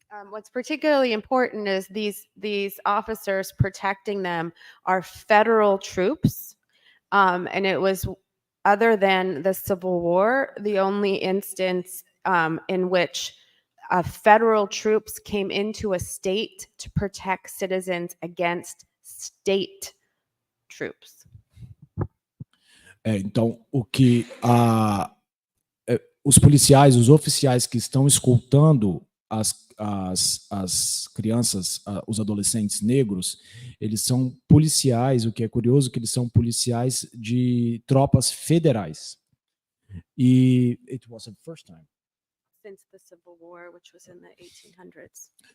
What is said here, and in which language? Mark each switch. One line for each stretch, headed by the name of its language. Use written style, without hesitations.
English: What's particularly important is these officers protecting them are federal troops, and it was, other than the Civil War, the only instance in which federal troops came into a state to protect citizens against state troops.
Portuguese: Então, o que os policiais, os oficiais que estão escoltando as crianças, os adolescentes negros, eles são policiais, o que é curioso, que eles são policiais de tropas federais.
English: E it was the first time. Since the Civil War, which was in the 1800s.